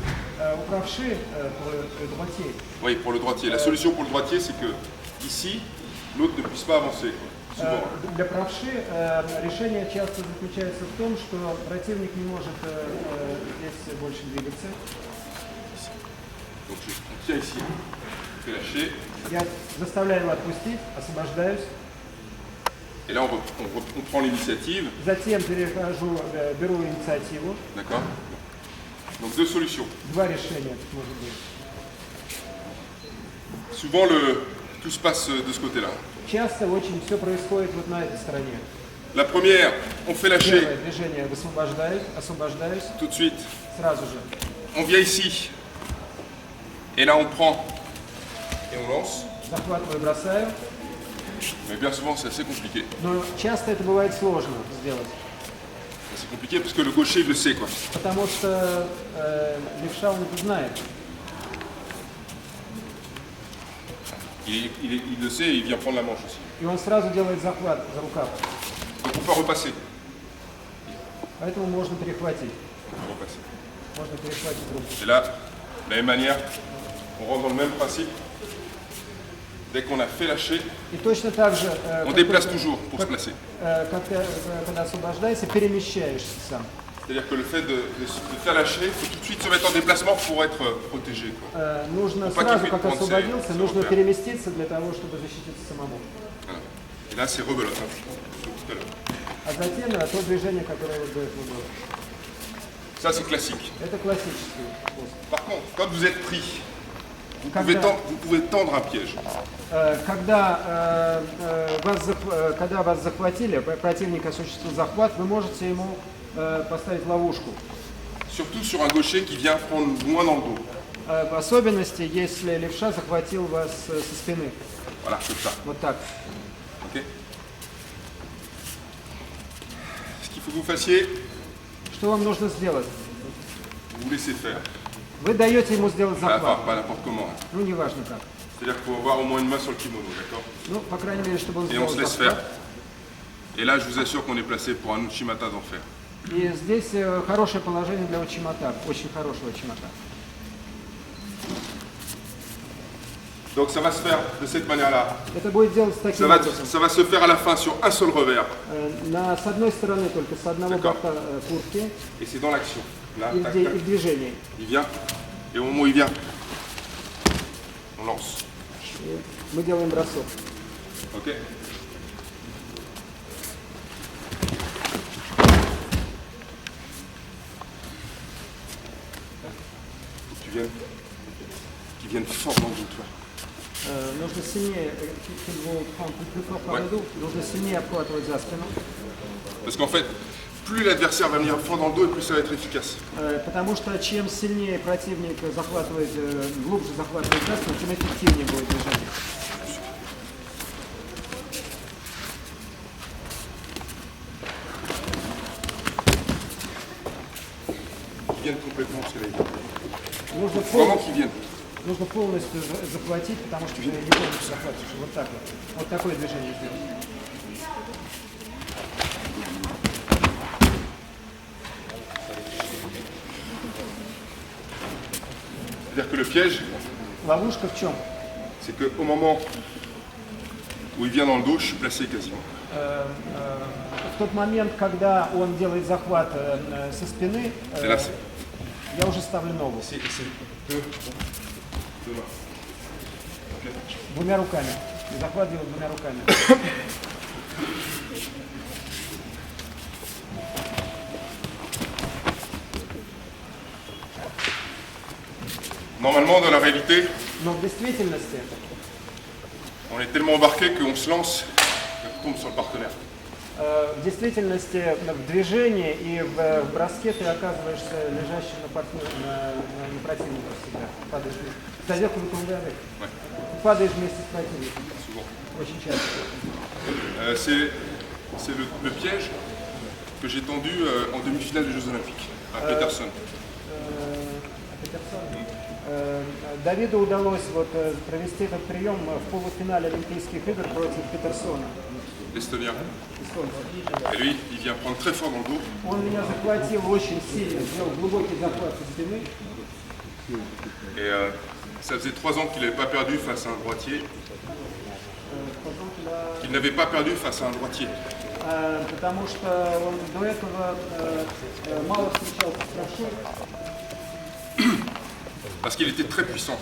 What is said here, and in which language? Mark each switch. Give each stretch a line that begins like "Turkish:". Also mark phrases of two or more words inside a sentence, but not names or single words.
Russian: У правши,
French: pour le droitier, Oui, pour le droitier. La solution pour le droitier, c'est que ici, l'autre ne puisse pas avancer. Souvent.
Russian: для правши решение часто заключается в том, что противник не может здесь больше двигаться.
French: Donc on tient ici, on fait lâcher.
Russian: Я заставляю его отпустить, освобождаюсь.
French: Et là, on prend l'initiative.
Russian: Затем беру инициативу.
French: D'accord. Donc deux solutions.
Russian: Два решения может быть.
French: Souvent, tout se passe de ce côté-là.
Russian: Часто очень все происходит вот на этой стороне.
French: La première, on fait lâcher
Russian: Первое движение освобождаюсь,
French: tout de suite.
Russian: сразу же.
French: On vient ici. Et là, on prend et on lance.
Russian: Захватываю, бросаю.
French: Mais bien souvent, c'est assez compliqué.
Russian: Но часто это бывает сложно сделать.
French: C'est compliqué parce que le gaucher, il le sait, quoi.
Russian: Потому что левша он это знает.
French: Il le sait et il vient prendre la manche aussi.
Russian: И он сразу делает захват за рукав.
French: Donc on peut repasser.
Russian: Поэтому можно перехватить.
French: On peut repasser.
Russian: Можно перехватить руку.
French: Et là, de la même manière, on rentre dans le même principe. Dès qu'on a fait lâcher,
Russian: И точно так же,
French: on déplace toujours pour se placer.
Russian: когда освобождаешься, перемещаешься сам.
French: C'est-à-dire que le fait de faire lâcher, il faut tout de suite se mettre en déplacement pour être protégé, quoi.
Russian: Нужно
French: Faut pas
Russian: сразу,
French: qu'il
Russian: как
French: puisse prendre
Russian: освободился,
French: ses
Russian: нужно
French: repères.
Russian: переместиться для того, чтобы защититься самому.
French: Voilà. Et là, c'est rebelote, hein, comme tout à l'heure.
Russian: А затем то движение, которое вот до этого было.
French: Ça, c'est classique.
Russian: Это классический способ.
French: Par contre, quand vous êtes pris, vous
Russian: Когда-
French: pouvez tendre un piège.
Russian: Когда вас захватили, противник осуществил захват, вы можете ему поставить ловушку.
French: Surtout sur un gaucher qui vient prendre loin dans le dos.
Russian: В особенности, если левша захватил вас со спины.
French: Voilà, comme ça.
Russian: Вот так.
French: Ok. Ce qu'il faut que vous fassiez,
Russian: Что вам нужно сделать?
French: vous vous laissez faire.
Russian: Вы даете ему сделать
French: Enfin,
Russian: захват.
French: pas n'importe comment. Hein.
Russian: Ну, неважно как.
French: C'est-à-dire qu'il faut avoir au moins une main sur le kimono, d'accord?
Russian: Ну, по крайней мере, чтобы он
French: Et on
Russian: сделал
French: se laisse
Russian: захват.
French: faire. Et là, je vous assure qu'on est placé pour un Uchimata d'enfer.
Russian: И здесь хорошее положение для учимата, очень хорошего учимата.
French: Donc ça va se faire de cette manière-là. Это будет делаться таким образом. Ça va se faire à la fin sur un seul revers.
Russian: С одной стороны только, с одного
French: D'accord.
Russian: бока куртки
French: Et c'est dans l'action. Là,
Russian: и
French: tac,
Russian: и
French: tac.
Russian: в движении.
French: Il vient. Et au moment où il vient, on lance.
Russian: И мы делаем бросок.
French: Ok? Faut que tu viennes. Qu'ils viennent fort dans le dos, toi.
Russian: Нужно сильнее,
French: plus fort par Ouais. le dos,
Russian: нужно сильнее обхватывать за спину.
French: Parce qu'en fait, plus l'adversaire va venir fort dans le dos et plus ça va être efficace.
Russian: Потому что чем сильнее противник захватывает, глубже захватывает за спину, тем эффективнее будет движение.
French: Qu'ils viennent complètement se réveiller.
Russian: Нужно
French: Vraiment
Russian: полностью,
French: qu'ils viennent.
Russian: нужно полностью захватить, потому что ты не полностью захватываешь. Вот так вот. Вот такое движение сделать.
French: C'est-à-dire que le piège,
Russian: Ловушка в чем?
French: c'est qu'au moment où il vient dans le dos, je suis placé quasiment.
Russian: В тот момент, когда он делает захват со спины,
French: Et là, c'est
Russian: я уже ставлю ногу
French: deux mains. Ok.
Russian: двумя руками. И захват делаю двумя руками.
French: Normalement, dans la réalité,
Russian: Но в действительности
French: on est tellement embarqué qu'on se lance et qu'on tombe sur le partenaire.
Russian: В действительности в движении и в броске ты оказываешься лежащим на противника всегда. Падаешь вместе.
French: C'est-à-dire que vous tombez avec. Ouais.
Russian: Ты падаешь вместе с противником.
French: Souvent.
Russian: Очень часто.
French: C'est le piège que j'ai tendu en demi-finale des Jeux Olympiques à Peterson.
Russian: Давиду удалось провести этот прием в полуфинале Олимпийских игр против Петерсона,
French: L'Estonien.
Russian: солнца.
French: Et lui, il vient prendre très fort dans le dos.
Russian: Он меня захватил очень сильно, сделал глубокий захват со спины.
French: Et ça faisait 3 ans qu'il n'avait pas perdu face à un droitier.
Russian: Потом туда,
French: Qu'il n'avait pas perdu face à un droitier.
Russian: потому что он до этого мало встречался с правшой,
French: Parce qu'il était très puissant.